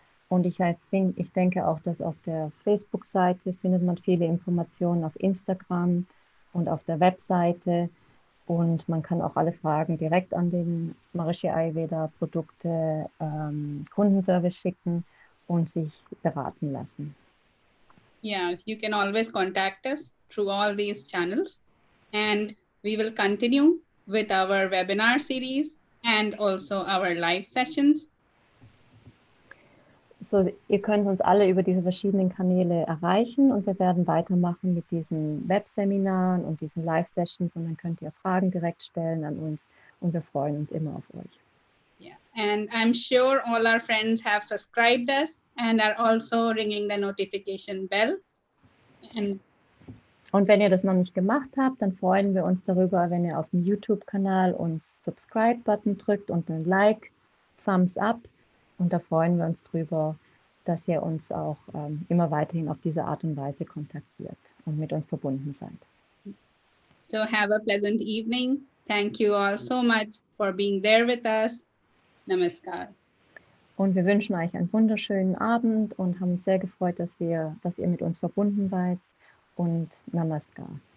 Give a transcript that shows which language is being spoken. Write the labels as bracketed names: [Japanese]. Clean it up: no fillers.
[German] Und ich denke auch, dass auf der Facebook-Seite findet man viele Informationen, auf Instagram und auf der Webseite. Und man kann auch alle Fragen direkt an den Maharishi Ayurveda Produkte Kundenservice schicken und sich beraten lassen. [English] Yeah, you can always contact us through all these channels. And we will continue with our webinar series and also our live sessions. [German] So, ihr könnt uns alle über diese verschiedenen Kanäle erreichen und wir werden weitermachen mit diesen Webseminaren und diesen Live-Sessions und dann könnt ihr Fragen direkt stellen an uns und wir freuen uns immer auf euch. [English] Yeah, and I'm sure all our friends have subscribed us and are also ringing the notification bell. [German] Und wenn ihr das noch nicht gemacht habt, dann freuen wir uns darüber, wenn ihr auf dem YouTube-Kanal uns Subscribe-Button drückt und einen Like, Thumbs up. Und da freuen wir uns drüber, dass ihr uns auch immer weiterhin auf diese Art und Weise kontaktiert und mit uns verbunden seid. [English] So have a pleasant evening. Thank you all so much for being there with us. Namaskar. [German] Und wir wünschen euch einen wunderschönen Abend und haben uns sehr gefreut, dass ihr mit uns verbunden seid. Und Namaskar.